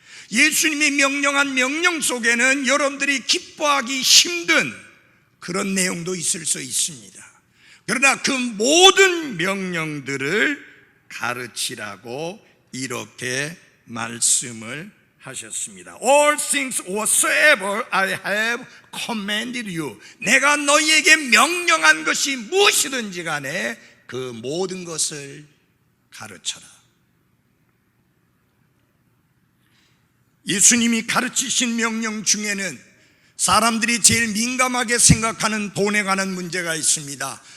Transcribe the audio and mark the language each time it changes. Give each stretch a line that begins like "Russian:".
Korean: 예수님이 명령한 명령 속에는 여러분들이 기뻐하기 힘든 그런 내용도 있을 수 있습니다. 그러나 그 모든 명령들을 가르치라고 이렇게 말씀을 하셨습니다.
English: All things whatsoever I have commanded you.
Korean: 내가 너희에게 명령한 것이 무엇이든지 간에 그 모든 것을 가르쳐라. 예수님이 가르치신 명령 중에는 사람들이 제일 민감하게 생각하는 돈에 관한 문제가 있습니다.